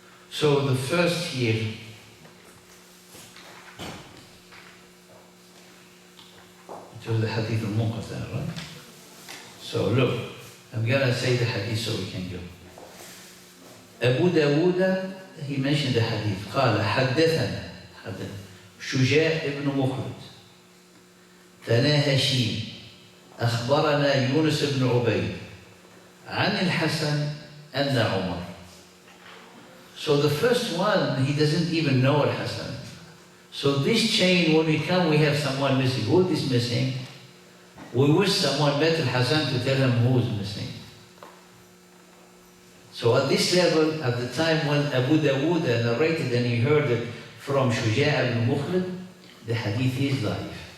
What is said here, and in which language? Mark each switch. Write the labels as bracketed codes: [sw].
[en] So the first here, it was the hadith al-Munqata, right? So look, I'm gonna say the hadith so we can go. Abu Dawud, he mentioned the hadith. [ar] قال حدثنا شجاع ابن مخلد تناهشين أخبرنا يونس بن عبيد عن الحسن أن عمر. [en] So the first one, he doesn't even know Al-Hasan. So this chain, when we come, we have someone missing. Who is missing? We wish someone met Al-Hasan to tell him who is missing. So at this level, at the time when Abu Dawud narrated and he heard it from Shuja' ibn Mukhlid, the hadith is da'if.